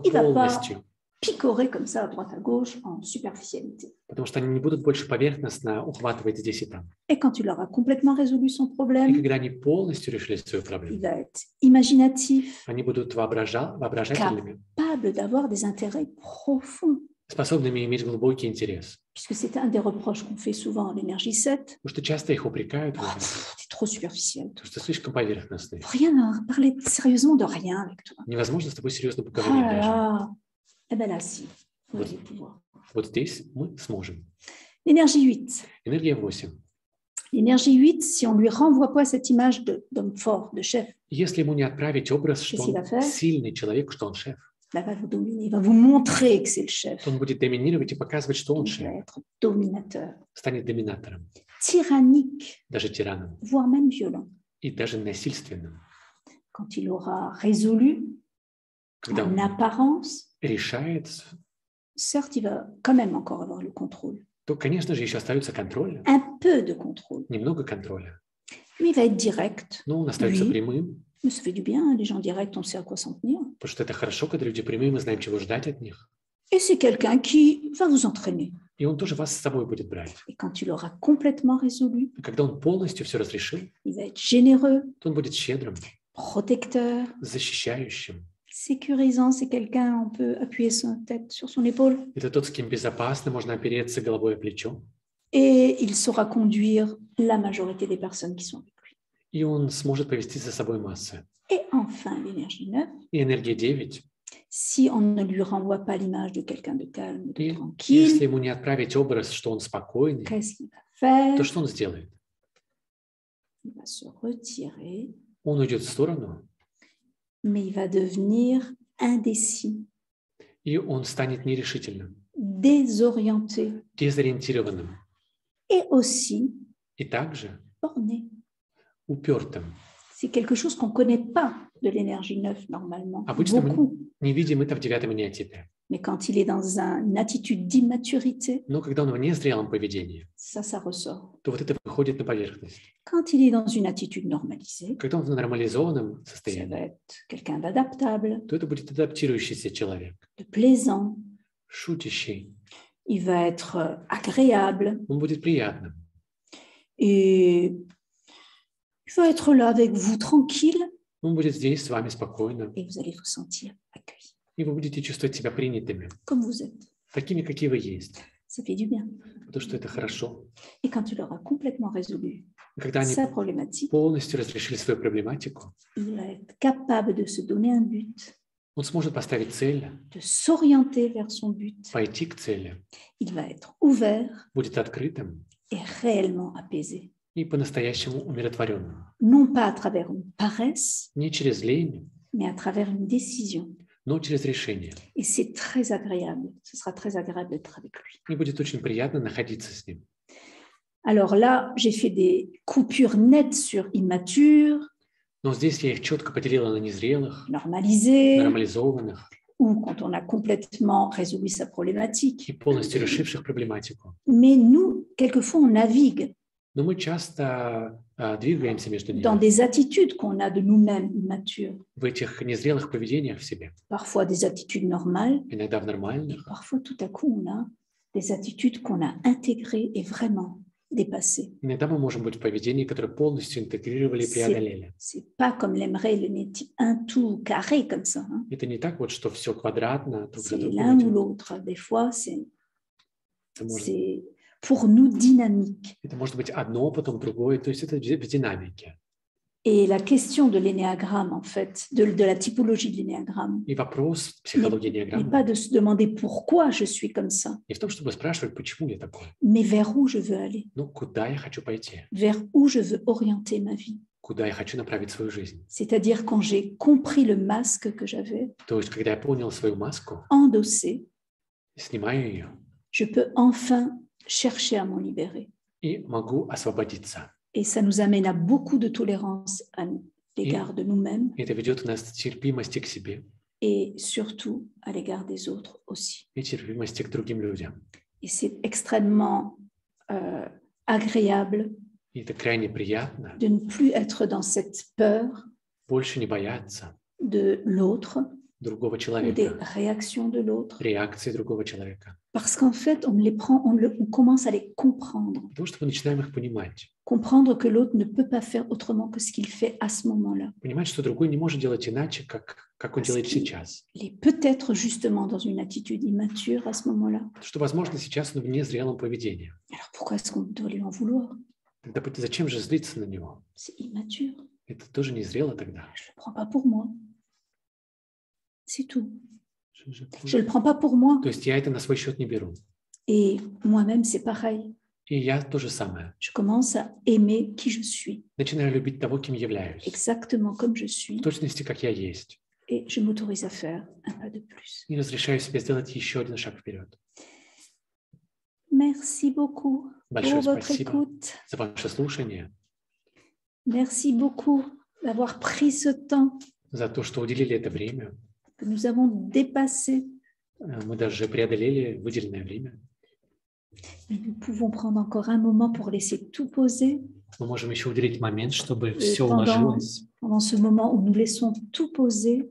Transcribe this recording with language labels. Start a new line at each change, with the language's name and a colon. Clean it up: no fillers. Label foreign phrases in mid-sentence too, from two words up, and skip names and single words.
Russian: И да, полностью.
French: Picorer comme ça à droite à gauche en superficialité.
Russian: Потому что они не будут больше поверхностно ухватывать здесь и там.
French: Et quand il aura complètement résolu son
Russian: И
French: problème,
Russian: когда они полностью решили свою
French: il
Russian: проблему,
French: va être imaginatif,
Russian: они будут воображательными,
French: capable d'avoir des intérêts profonds.
Russian: способными иметь глубокий интерес.
French: Puisque c'est un des reproches qu'on fait souvent à l'énergie 7.
Russian: Потому что часто их упрекают, в этом,
French: C'est trop superficiel.
Russian: потому что слишком поверхностные.
French: Rien à parler sérieusement de rien avec toi.
Russian: Невозможно с тобой серьезно Ah поговорить
French: là
Russian: даже.
French: là. Eh bien là, si. Vous Oui. allez pouvoir.
Russian: Вот здесь мы сможем.
French: L'énergie 8.
Russian: Энергия 8.
French: L'énergie 8, si on lui renvoie pas cette image d'homme fort, de chef,
Russian: Если ему не отправить образ, что
French: Qu'est-ce qu'il va
Russian: он
French: faire?
Russian: сильный человек, что он шеф,
French: là, va vous dominer, il va vous montrer que c'est le chef.
Russian: то он будет доминировать и показывать, что он
French: Il va
Russian: шеф,
French: être dominateur,
Russian: станет доминатором,
French: tyrannique,
Russian: даже тираном
French: voire même violent.
Russian: и даже насильственным.
French: Quand il aura résolu,
Russian: Когда
French: en
Russian: он
French: apparence,
Russian: решает,
French: certes, il va quand même encore avoir le contrôle.
Russian: то, конечно же, еще остается контроль,
French: Un peu de contrôle.
Russian: немного контроля.
French: Mais il va être direct.
Russian: Но он остается
French: Oui.
Russian: прямым,
French: Mais ça fait du bien, les gens directs, on sait à quoi s'en tenir.
Russian: потому что это хорошо, когда люди прямые, мы знаем, чего ждать от них.
French: Et c'est quelqu'un qui va vous entraîner.
Russian: И он тоже вас с собой будет брать.
French: Et quand il aura complètement résolu,
Russian: И когда он полностью все разрешил,
French: il va être généreux,
Russian: то он будет щедрым,
French: protecteur,
Russian: защищающим.
French: sécurisant. C'est quelqu'un, on peut appuyer sa tête sur son épaule.
Russian: Это тот, с кем безопасно можно опереться головой о плечо.
French: Et il saura conduire la majorité des personnes qui sont avec lui.
Russian: И он сможет повести за собой массы.
French: Et enfin, l'énergie 9,
Russian: И энергия 9.
French: si on ne lui renvoie pas l'image de quelqu'un de calme, de
Russian: И
French: tranquille,
Russian: если ему не отправить образ, что он спокойный,
French: qu'est-ce qu'il va faire?
Russian: то что он сделает?
French: Il va se retirer,
Russian: Он уйдет в сторону,
French: mais il va devenir indécis,
Russian: и он станет нерешительным,
French: désorienté
Russian: дезориентированным
French: et aussi
Russian: и также
French: borné.
Russian: упертым.
French: C'est quelque chose qu'on ne connaît pas de l'énergie 9 normalement,
Russian: Обычно
French: beaucoup.
Russian: мы не видим это в 9-м энеотипе.
French: Mais quand il est dans une attitude d'immaturité,
Russian: Но когда он в незрелом поведении,
French: ça ressort.
Russian: то вот это выходит на поверхность.
French: Quand il est dans une attitude normalisée,
Russian: Когда он в нормализованном
French: ça va
Russian: состоянии,
French: être quelqu'un d'adaptable,
Russian: то это будет адаптирующийся человек,
French: de plaisant.
Russian: шутящий.
French: Il va être agréable
Russian: Он будет приятным.
French: et il va être là avec vous tranquille
Russian: Он будет здесь с вами спокойно,
French: et vous allez vous sentir accueilli
Russian: и вы будете чувствовать себя принятыми,
French: comme vous êtes.
Russian: такими, какие вы есть,
French: Ça fait du bien.
Russian: потому что это хорошо.
French: Et quand il aura complètement résolu
Russian: Когда они
French: sa problématique,
Russian: полностью разрешили свою проблематику,
French: il va être capable de se donner un but,
Russian: он сможет поставить цель,
French: de s'orienter vers son but.
Russian: пойти к цели,
French: Il va être ouvert
Russian: будет открытым
French: et réellement apaisé.
Russian: и по-настоящему умиротворенным.
French: Non pas à travers une paresse,
Russian: Не через лень,
French: mais à travers une décision.
Russian: но через решение.
French: Et c'est très agréable. Ce sera très agréable d'être avec lui.
Russian: И будет очень приятно находиться с ним.
French: Alors là, j'ai fait des coupures nettes sur immature,
Russian: Но здесь я их четко поделила на незрелых,
French: normalisé,
Russian: нормализованных
French: ou quand on a complètement résolu sa problématique.
Russian: и полностью решивших проблематику.
French: Mais nous, quelquefois, on navigue
Russian: Но мы часто двигаемся между
French: dans
Russian: ними
French: des attitudes qu'on a de nous-mêmes immatures.
Russian: в этих незрелых поведениях в себе.
French: Parfois des attitudes normales,
Russian: Иногда в
French: et
Russian: нормальных,
French: parfois tout à coup, on a des attitudes qu'on a intégrées et vraiment dépassées.
Russian: Иногда мы можем быть в поведении, которое полностью интегрировали и преодолели.
French: C'est pas comme l'aimerait un tout carré comme ça. Hein.
Russian: Это не так вот, что все квадратно, друг за
French: C'est
Russian: другом
French: l'un ou
Russian: идет.
French: l'autre. Des fois, c'est
Russian: может,
French: pour nous dynamique.
Russian: это может быть одно, потом другое. То есть это в динамике.
French: Et la question de l'énéagramme, en fait, de la typologie de l'énéagramme,
Russian: И вопрос психологии
French: n'est
Russian: диаграммы
French: pas de se demander pourquoi je suis comme ça,
Russian: не в том, чтобы спрашивать, почему я такой,
French: mais vers où je veux aller,
Russian: но куда я хочу пойти,
French: vers où je veux orienter ma vie.
Russian: куда я хочу направить свою жизнь.
French: C'est-à-dire quand j'ai compris le masque que j'avais
Russian: То есть, когда я понял свою маску,
French: endossé,
Russian: снимаю ее
French: je peux enfin chercher à m'en libérer.
Russian: и могу освободиться.
French: Et ça nous amène à beaucoup de tolérance à l'égard de nous-mêmes
Russian: И это ведет нас к терпимости к себе
French: et surtout à l'égard des autres aussi.
Russian: и терпимости к другим людям.
French: Et c'est extrêmement agréable
Russian: И это крайне приятно.
French: de ne plus être dans cette peur
Russian: Больше не бояться
French: de l'autre
Russian: другого
French: ou des
Russian: человека,
French: réactions de l'autre.
Russian: реакции другого человека.
French: Parce qu'en fait, on commence à les comprendre.
Russian: Потому что мы начинаем их понимать.
French: Comprendre que l'autre ne peut pas faire autrement que ce qu'il fait à ce moment-là.
Russian: Понимать, что другой не может делать иначе, как он делает сейчас.
French: Il est peut-être justement dans une attitude immature à ce moment-là.
Russian: Потому что, возможно, сейчас он в незрелом поведении.
French: Alors pourquoi est-ce qu'on doit lui en vouloir?
Russian: Тогда зачем же злиться на него?
French: C'est immature.
Russian: Это тоже незрело тогда.
French: Je ne le prends pas pour moi. C'est tout. Je Je ne le prends pas pour moi.
Russian: То есть я это на свой счет не беру.
French: Et moi-même, c'est pareil.
Russian: И я то же самое.
French: Je commence à aimer qui je suis,
Russian: Начинаю любить того, кем являюсь.
French: exactement comme je suis,
Russian: В точности, как я есть.
French: et je m'autorise à faire un pas de plus.
Russian: И разрешаю себе сделать еще один шаг вперед.
French: Merci beaucoup
Russian: Большое
French: pour votre
Russian: спасибо
French: écoute.
Russian: за ваше слушание,
French: Merci beaucoup d'avoir pris ce temps
Russian: за то, что уделили это время.
French: que nous avons dépassé.
Russian: Мы даже преодолели выделенное время.
French: Et nous pouvons prendre encore un moment pour laisser tout poser.
Russian: Мы можем еще уделить момент, чтобы
French: Et
Russian: все
French: pendant
Russian: уложилось.
French: ce moment où nous laissons tout poser,